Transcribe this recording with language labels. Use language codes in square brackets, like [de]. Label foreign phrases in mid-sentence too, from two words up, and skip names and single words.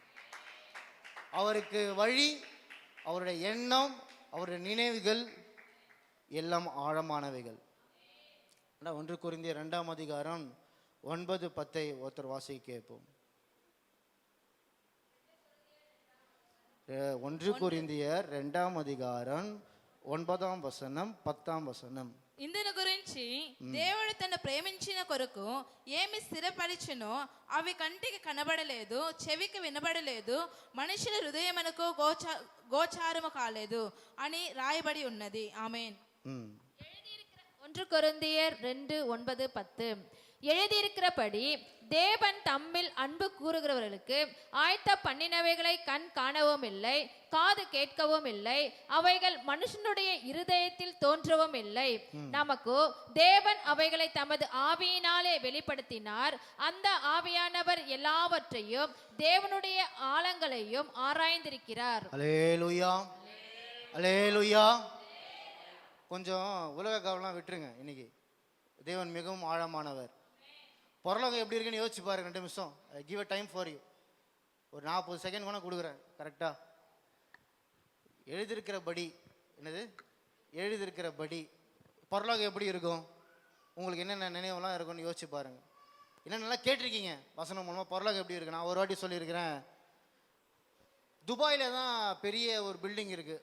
[ta] அவருக்கு வழி, அவருடைய எண்ணம், அவருடைய நினைவுகள் எல்லாம் ஆழமானவைகள். 1 கொரிந்தியர் 2ஆம் அதிகாரம் 9-10 ஒருத்தர் வாசிக்க கேட்போம். [te] 1 [ta] கொரிந்தியர் 2ஆம் அதிகாரம் [te] 9ఆం వచనం 10ఆం వచనం. ఇందును గురించి దేవుడు తన ప్రేమించిన కొరకు ఏమి స్థిరపరిచెనో అవి కంటికి కనబడలేదు, చెవికి వినబడలేదు, మనుషుల హృదయమునకు గోచారము కాలేదు అని రాయబడి ఉన్నది. ఆమేన్. [ta] 1 கொரிந்தியர் 2:9-10 எழுதியிருக்கிறபடி தேவன் தம்மில் அன்பு கூறுகிறவர்களுக்கு ஆயத்த பண்ணினவைகளை கண் காணவும் இல்லை, காது கேட்கவும் இல்லை, அவைகள் மனுஷனுடைய இருதயத்தில் தோன்றவும் இல்லை. நமக்கு தேவன் அவைகளை தமது ஆவியினாலே வெளிப்படுத்தினார். அந்த ஆவியானவர் எல்லாவற்றையும் தேவனுடைய ஆழங்களையும் ஆராய்ந்திருக்கிறார். அல்லேலூயா, அல்லேலூயா. கொஞ்சம் உலக கவனம் விட்டுருங்க. இன்னைக்கு தேவன் மிகவும் ஆழமானவர். பொருளாக எப்படி இருக்குன்னு யோசிச்சு பாருங்க. 2 நிமிஷம், [en] give a time for you. [ta] ஒரு 40 செகண்ட் கூட கொடுக்குறேன். கரெக்டா எழுதியிருக்கிறபடி, என்னது எழுதியிருக்கிறபடி பொருளாக எப்படி இருக்கும், உங்களுக்கு என்னென்ன நினைவுலாம் இருக்கும்னு யோசிச்சு பாருங்க. என்னென்னலாம் கேட்டிருக்கீங்க வசனம் மூலமாக, பொருளாக எப்படி இருக்கு. நான் ஒரு வாட்டி சொல்லியிருக்கிறேன், துபாயில் தான் பெரிய ஒரு பில்டிங் இருக்குது.